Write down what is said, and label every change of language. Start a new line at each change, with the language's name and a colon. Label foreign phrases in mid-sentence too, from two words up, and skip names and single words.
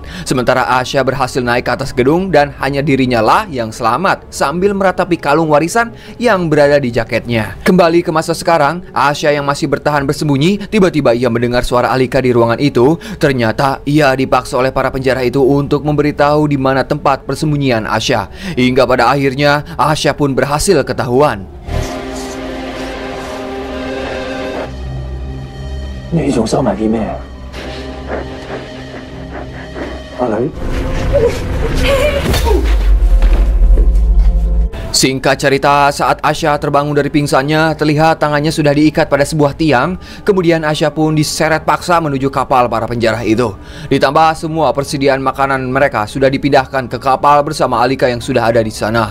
Indonesian: Sementara Asya berhasil naik ke atas gedung dan hanya dirinya lah yang selamat sambil meratapi kalung warisan yang berada di jaketnya. Kembali ke masa sekarang, Asya yang masih bertahan bersembunyi, tiba-tiba ia mendengar suara Alika di ruangan itu. Ternyata ia dipaksa oleh para penjara itu untuk memberitahu di mana tempat persembunyian Asya. Hingga pada akhirnya Asya pun berhasil ketahuan.
Cantonese: 你仲收埋啲咩？阿女。
Indonesian: Singkat cerita, saat Asya terbangun dari pingsannya, terlihat tangannya sudah diikat pada sebuah tiang. Kemudian Asya pun diseret paksa menuju kapal para penjara itu. Ditambah semua persediaan makanan mereka sudah dipindahkan ke kapal bersama Alika yang sudah ada di sana.